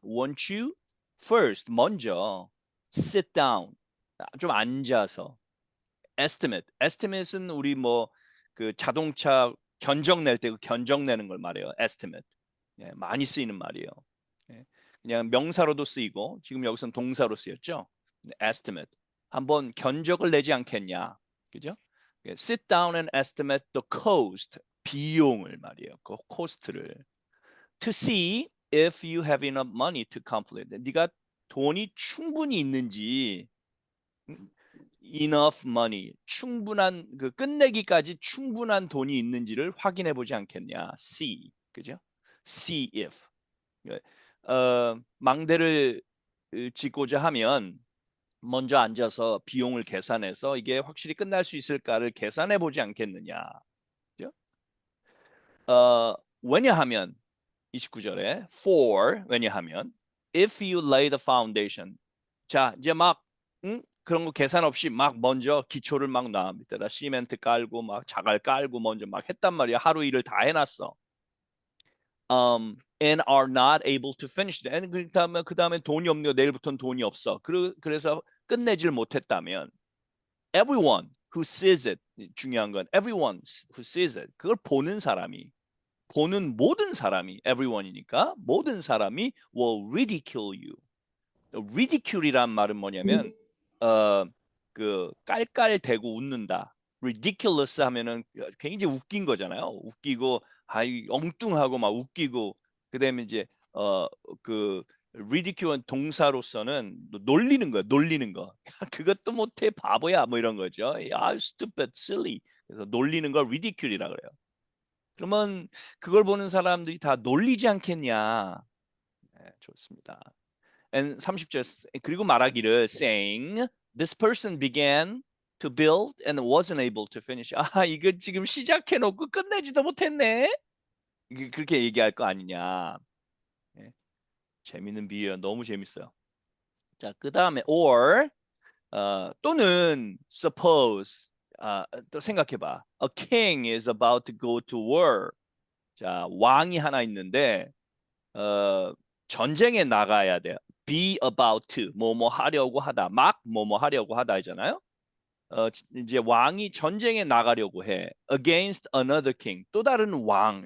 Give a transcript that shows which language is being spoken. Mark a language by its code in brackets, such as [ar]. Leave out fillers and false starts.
[en] Want you first, 먼저 sit down, [ko] 좀 앉아서. estimate은 우리 뭐 그 자동차 견적 낼 때 그 견적 내는 걸 말해요. estimate. 많이 쓰이는 말이에요. 그냥 명사로도 쓰이고 지금 여기서는 동사로 쓰였죠. [en] estimate. [ko] 한번 견적을 내지 않겠냐. 그죠? [en] sit down and estimate the cost. [ko] 비용을 말이에요. 그 코스트를. [en] to see if you have enough money to complete. [ko] 네가 돈이 충분히 있는지 [en] enough money, [ko] 충분한 그 끝내기까지 충분한 돈이 있는지를 확인해 보지 않겠냐. [en] see. [ko] 그죠? [en] see if. [ko] 망대를 짓고자 하면 먼저 앉아서 비용을 계산해서 이게 확실히 끝날 수 있을까를 계산해 보지 않겠느냐. 그죠? 왜냐하면 29절에 [en] for [ko] 왜냐하면 [en] if you lay the foundation. [ko] 자, 이제 막 그런 거 계산 없이 막 먼저 기초를 막 놔. 밑에다 시멘트 깔고 막 자갈 깔고 먼저 막 했단 말이야. 하루 일을 다 해놨어. [en] And are not able to finish it. And [ko] 그 다음에 돈이 없네요. 내일부터는 돈이 없어. 그래서 끝내질 못했다면 [en] everyone who sees it. [ko] 중요한 건 [en] everyone who sees it. [ko] 그걸 보는 사람이 보는 모든 사람이 everyone이니까 모든 사람이 [en] will ridicule you. [ko] ridicule이란 말은 뭐냐면 그 깔깔대고 웃는다. ridiculous 하면은 굉장히 웃긴 거잖아요. 웃기고 엉뚱하고 막 웃기고 그다음에 이제 그 ridicule은 동사로서는 놀리는 거야. 놀리는 거. 그것도 못해 바보야 뭐 이런 거죠. [en] 야 stupid, silly. [ko] 그래서 놀리는 걸 ridicule이라 그래요. 그러면 그걸 보는 사람들이 다 놀리지 않겠냐. 네, 좋습니다. [en] And [ko] 30절 그리고 말하기를 [en] saying this person began to build and wasn't able to finish. [ko] 아 이거 지금 시작해 놓고 끝내지도 못했네. 그렇게 얘기할 거 아니냐. 네. 재밌는 비유야. 너무 재밌어요. 자, 그다음에 or 또는 suppose 또 생각해봐. [en] A king is about to go to war. [ko] 자, 왕이 하나 있는데 전쟁에 나가야 돼요. [en] be about to [ko] 뭐뭐 하려고 하다. 막 뭐뭐 하려고 하다 하잖아요. 이제 왕이 전쟁에 나가려고 해. [en] against another king. [ko] 또 다른 왕.